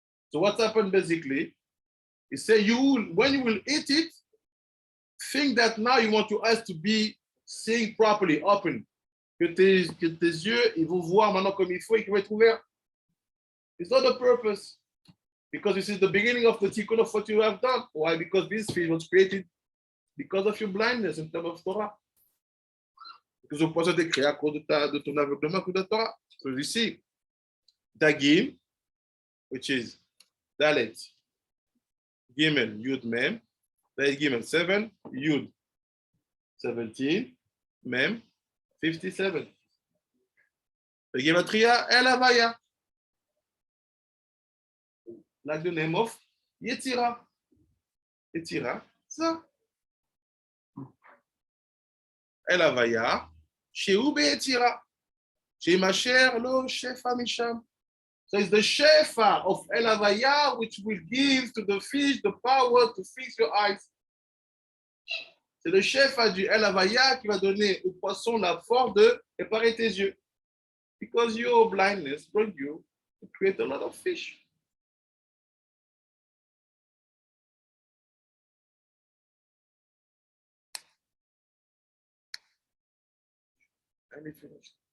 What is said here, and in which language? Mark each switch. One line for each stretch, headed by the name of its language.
English: So what's happened basically is say when you will eat it, think that now you want your eyes to be seeing properly, open.
French: Que tes yeux, ils vont voir maintenant comme il faut et qu'ils vont être ouverts.
English: It's not the purpose. Because this is the beginning of the tikkun of what you have done. Why? Because this fish was created because of your blindness in terms of Torah.
French: Because le poisson était créé à cause de ton aveuglement à cause de Torah.
English: So you see, Dagim, which is Dalet, Gimel, Yud, Mem, Dalet, Gimel, 7, Yud, 17, Mem, 57. The Gematria, El Havaya. Like the name of Yetzira. Yetzira, ça.
Hebrew: El Havaya, Shehu Be'Yetzira. Shemasher lo Shefa Misham.
English: So it's the Shefa of El Havaya which will give to the fish the power to fix your eyes.
French: C'est le Shefa du El Havaya qui va donner au poisson la force de réparer tes yeux.
English: Because your blindness brought you to create a lot of fish. Let me finish.